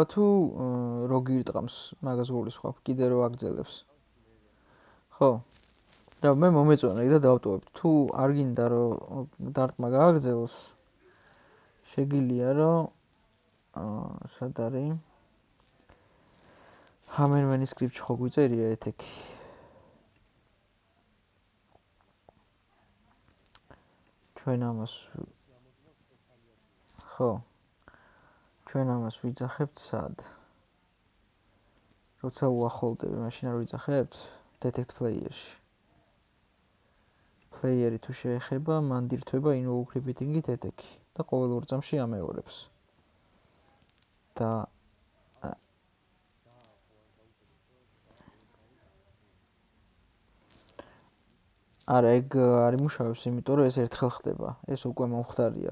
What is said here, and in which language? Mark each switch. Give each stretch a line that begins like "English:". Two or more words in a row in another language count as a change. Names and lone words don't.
Georgian: თუ რო გირტყამს მაგას გულისხმობ, კიდე რო აგძელებს. ხო. და მე მომეწონა და დავტოვებ. თუ არ გინდა რომ დარტყმა გააგრძელოს, შეგიძლია რომ სად არის?
English: Hammer manuscript
Georgian: ხო გვიწერია ეთექი. ჩვენ ამას ხო. ჩვენ ამას ვიძახებთ სად? როცა უახლოვდები, მაშინ არ ვიძახებთ
English: detect player-ში.
Georgian: Player-ი თუ შეეხება, მან დირთვება
English: invoke repeating-ით
Georgian: ეთექი და ყოველ ორ წამში ამეორებს. და არა, ეგ არ იმუშავებს, იმიტომ რომ ეს ერთხელ ხდება. ეს უკვე მომხდარია.